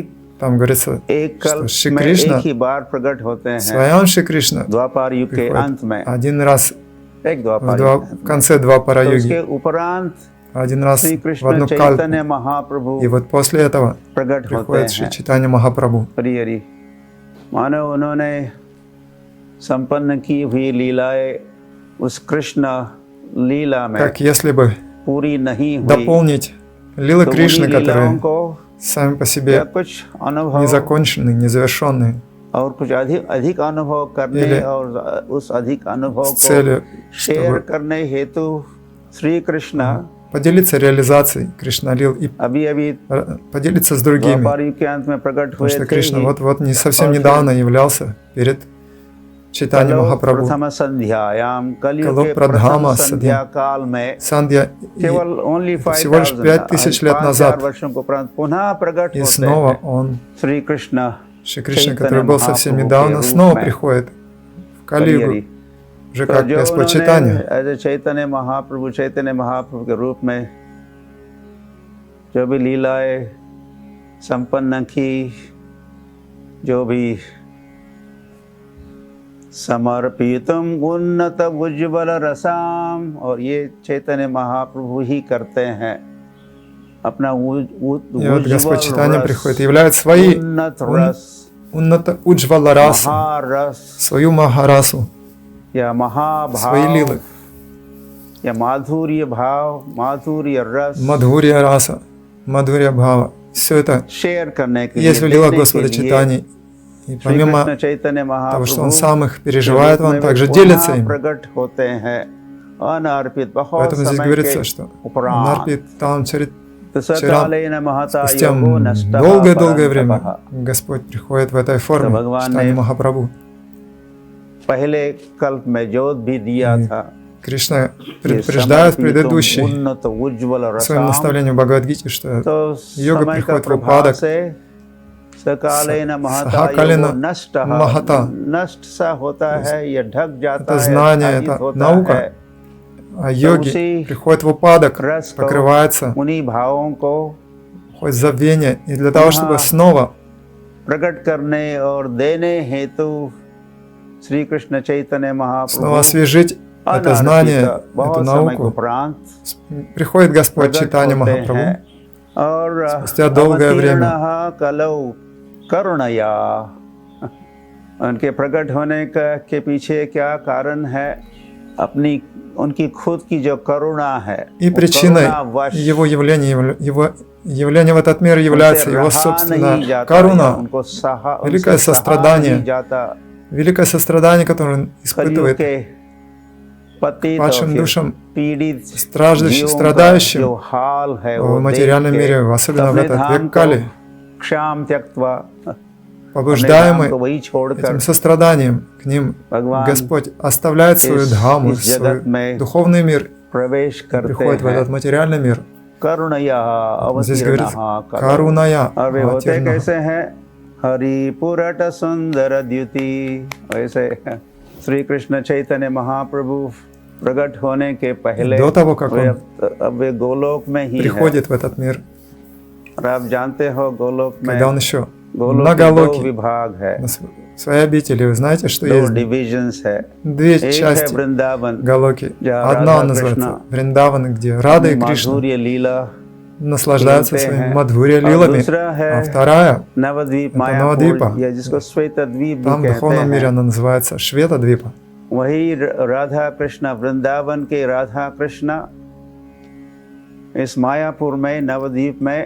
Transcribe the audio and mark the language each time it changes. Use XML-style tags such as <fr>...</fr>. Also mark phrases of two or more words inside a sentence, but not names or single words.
<ru>там говорится,</ru> <hi>एक</hi> <ru>что</ru> <hi>कल्प</hi> <ru>Шри</ru> <hi>में</hi> <ru>Кришна,</ru> <hi>एक ही बार प्रकट होते हैं।</hi> <ru>Своям Шри Кришна</ru> <hi>द्वापर युग के अंत में</hi> <ru>приходит один раз</ru> <hi>एक</hi> <ru>в</ru> <hi>द्वापर युग</hi> <ru>в конце Двапара</ru> <hi>तो</hi> <ru>юги,</ru> <hi>उसके उपरांत</hi> <ru>один раз</ru> <hi>श्री</hi> <ru>в</ru> <hi>कृष्ण</hi> <ru>одну кальпу.</ru> <hi>चैतन्य महाप्रभु</hi> <ru>И вот после этого</ru> <hi>प्रकट होते</hi> <ru>приходит Шри</ru> <hi>हैं।</hi> <ru>Чайтанья Махапрабху.</ru> <hi>हरि हरि। मानो उन्होंने संपन्न की हुई लीलाएं उस कृष्ण लीला में</hi> <ru>Как если бы</ru> <hi>पूरी नहीं हुई</hi> <ru>дополнить лилы</ru> <hi>तो</hi> <ru>Кришны,</ru> <hi>उन्हीं लीलाओं</hi> <ru>которые</ru> <hi>को</hi> <ru>сами по</ru> <hi>या</hi> <ru>себе</ru> <hi>कुछ अनुभव</hi> <ru>незаконченные, незавершенные,</ru> <hi>और कुछ अधिक अनुभव करने</hi> <ru>или</ru> <hi>और उस अधिक अनुभव</hi> <ru>с</ru> <hi>को</hi> <ru>целью,</ru> <hi>शेयर</hi> <ru>чтобы</ru> <hi>करने हेतु श्री कृष्ण</hi> <ru>поделиться реализацией Кришналил и</ru> <hi>अभी अभी</hi> <ru>поделиться с другими.</ru> <hi>द्वापर युग के अंत में प्रकट</hi> <ru>Потому</ru> <hi>हुए</hi> <ru>что</ru> <hi>थे</hi> <ru>Кришна</ru> <hi>ही।</hi> <ru>вот не совсем</ru> <hi>और</hi> <ru>недавно являлся перед Чайтаньей</ru> <hi>कलो</hi> <ru>Махапрабху.</ru> <hi>प्रथम संध्यायाम कलयुग कलो के प्रथमा प्रथम संध्या काल में</hi> <ru>Сандья</ru> <hi>केवल ओनली</hi> <ru>всего лишь 5000 лет назад.</ru> <hi>वर्षों को उपरांत पुनः प्रकट</hi> <ru>И</ru> <hi>होते</hi> <ru>снова</ru> <hi>हैं</hi> <ru>он,</ru> <hi>श्री कृष्ण</hi> <ru>Шри Кришна, Чайтанья который был совсем Махапрабху недавно,</ru> <hi>के रूप</hi> <ru>снова</ru> <hi>में।</hi> <ru>приходит в</ru> <hi>हरि</hi> <ru>Кали-югу,</ru> <hi>हरि।</hi> <ru>уже</ru> <hi>तो</hi> <ru>как</ru> <hi>जो</hi> <ru>Господь</ru> <hi>उन्होंने</hi> <ru>Чайтанья.</ru> <hi>ऐसे चैतन्य महाप्रभु के रूप में जो भी लीलाएं संपन्न की, जो भी समर्पितम उन्नत उज्ज्वल रसाम, और ये चैतन्य महाप्रभु ही करते हैं। अपना</hi> <ru>И вот Господь</ru> <hi>उज्ज्वल</hi> <ru>Чайтанья</ru> <hi>रस,</hi> <ru>приходит, являет свои</ru> <hi>उन्नत रस,</hi> <ru>Унната Уджвала расу,</ru> <hi>महारस</hi> <ru>свою Махарасу,</ru> <hi>या</hi> <ru>свои</ru> <hi>महाभाव</hi> <ru>лилы,</ru> <hi>या माधुर्य भाव, माधुर्य रस</hi> <ru>Мадхурья раса, Мадхурья Бхава. Все это</ru> <hi>शेयर करने के</hi> <ru>есть в</ru> <hi>लिए,</hi> <ru>лилах</ru> <hi>देने के</hi> <ru>Господа</ru> <hi>लिए</hi> <ru>Чайтаньи. И</ru> <hi>श्री</hi> <ru>помимо</ru> <hi>कृष्ण चैतन्य</hi> <ru>того, что Он</ru> <hi>महाप्रभु</hi> <ru>сам их переживает,</ru> <hi>के रूप</hi> <ru>Он</ru> <hi>में</hi> <ru>также</ru> <hi>पुनः</hi> <ru>делится им.</ru> <hi>प्रकट होते हैं अनर्पित बहुत</hi> <ru>Поэтому здесь</ru> <hi>समय</hi> <ru>говорится,</ru> <hi>के</hi> <ru>что</ru> <hi>उपरांत।</hi> <ru>Нарпи там</ru> <sa>सकालेन महता</sa> <ru>спустя</ru> <sa>योगो नष्टः</sa> <ru>долгое-долгое</ru> <sa>परन्तपः।</sa> <ru>время Господь приходит в этой форме,</ru> <hi>भगवान</hi> <ru>Чайтанья</ru> <hi>ने</hi> <ru>Махапрабху.</ru> <hi>पहले कल्प में जोत भी दिया था।</hi> <ru>Кришна предупреждает в предыдущей</ru> <hi>उन्नत उज्ज्वल</hi> <ru>своем</ru> <hi>रसाम,</hi> <ru>наставлении в Бхагавад-гите, что</ru> <hi>तो</hi> <ru>йога</ru> <hi>समय का</hi> <ru>приходит в</ru> <hi>प्रभाव</hi> <ru>упадок.</ru> <sa>से सकालेन महता</sa> <ru>Сахакалина</ru> <sa>योगो नष्टः,</sa> <ru>Махата.</ru> <hi>नष्ट सा होता है, ये ढक जाता</hi> <ru>Это</ru> <hi>है,</hi> <ru>знание,</ru> <hi>आच्छादित</hi> <ru>это</ru> <hi>होता</hi> <ru>наука.</ru> <hi>है।</hi> <ru>А йоги уси приходит в упадок,</ru> <hi>रस को, покрывается, उन्हीं भावों को</hi> <ru>хоть забвение, и для того, чтобы Ага. снова</ru> <hi>प्रकट करने और देने हेतु श्री कृष्ण चैतन्य</hi> <ru>снова</ru> <hi>महाप्रभु</hi> <ru>освежить это знание,</ru> <hi>अनारपित,</hi> <ru>эту</ru> <hi>बहुत समय को</hi> <ru>науку,</ru> <hi>उपरांत</hi> <ru>приходит Господь</ru> <hi>प्रकट</hi> <ru>Чайтанья</ru> <hi>होते</hi> <ru>Махапрабху.</ru> <hi>हैं। और</hi> <ru>спустя долгое время.</ru> <sa>अवतीर्णः कलौ करुणया,</sa> <hi>उनके प्रकट होने के पीछे क्या कारण है? अपनी उनकी खुद की जो करुणा है,</hi> <ru>И</ru> <hi>वो</hi> <ru>причиной</ru> <hi>करुणावश</hi> <ru>его явления, его явление в этот мир является</ru> <hi>उनसे</hi> <ru>его</ru> <hi>रहा नहीं</hi> <ru>собственная</ru> <hi>जाता, या</hi> <ru>каруна,</ru> <hi>उनको सहा,</hi> <ru>великое</ru> <hi>उनसे सहा</hi> <ru>сострадание.</ru> <hi>नहीं जाता,</hi> <ru>великое сострадание, которое он</ru> <hi>कलयुग</hi> <ru>испытывает</ru> <hi>के पतित</hi> <ru>падшим</ru> <hi>और</hi> <ru>душам,</ru> <hi>पीड़ित</hi> <ru>страждущим,</ru> <hi>जीवों का</hi> <ru>страдающим</ru> <hi>जो हाल है</hi> <ru>в</ru> <hi>वो देख</hi> <ru>материальном</ru> <hi>के</hi> <ru>мире, особенно в</ru> <hi>अपने</hi> <ru>этот</ru> <hi>धाम</hi> <ru>век</ru> <hi>को</hi> <ru>Кали,</ru> <hi>क्षाम त्यक्त्वा अपने धाम</hi> <ru>побуждаемый</ru> <hi>को वही छोड़कर</hi> <ru>этим состраданием к ним,</ru> <hi>भगवान</hi> <ru>Господь оставляет свою дхаму,</ru> <hi>इस</hi> <ru>свой</ru> <hi>जगत में</hi> <ru>духовный мир,</ru> <hi>प्रवेश करते</hi> <ru>приходит в</ru> <hi>हैं</hi> <ru>этот материальный мир.</ru> <sa>करुणया</sa> <ru>Здесь</ru> <sa>अवतीर्णः</sa> <ru>говорится</ru> <hi>करो।</hi> <ru>«Каруная</ru> <hi>और वे होते аватирнах». कैसे हैं? हरिपुरट सुंदर द्युति। वैसे श्री कृष्ण चैतन्य महाप्रभु प्रकट होने के पहले</hi> <ru>До того, как он</ru> <hi>अब वे गोलोक में ही है।</hi> <ru>приходит в этот мир,</ru> <hi>और आप जानते हो गोलोक में</hi> <ru>когда он еще</ru> <hi>गोलोक</hi> <ru>на</ru> <hi>के दो</hi> <ru>Галоке,</ru> <hi>विभाग है,</hi> <ru>на своей обители, вы знаете, что</ru> <hi>दो</hi> <ru>есть</ru> <hi>डिविजन्स है।</hi> <ru>две</ru> <hi>एक है</hi> <ru>части</ru> <hi>वृंदावन</hi> <ru>Галоки.</ru> <hi>जहाँ</hi> <ru>Одна</ru> <hi>राधा</hi> <ru>называется</ru> <hi>कृष्ण</hi> <ru>Вриндаван, где Рада и Кришна</ru> <hi>माधुर्य लीला</hi> <ru>наслаждаются</ru> <hi>खेलते</hi> <ru>своими</ru> <hi>हैं।</hi> <ru>мадхурья</ru> <hi>और</hi> <ru>лилами,</ru> <hi>दूसरा है</hi> <ru>а вторая,</ru> <hi>नवद्वीप</hi> <ru>это</ru> <hi>मायापुर,</hi> <ru>Навадвипа.</ru> <hi>या जिसको श्वेत द्वीप भी</hi> <ru>там в</ru> <hi>कहते</hi> <ru>духовном мире</ru> <hi>हैं।</hi> <ru>она называется Швета-двипа.</ru> <hi>वही राधा कृष्ण वृंदावन के राधा कृष्ण इस मायापुर में नवद्वीप में</hi>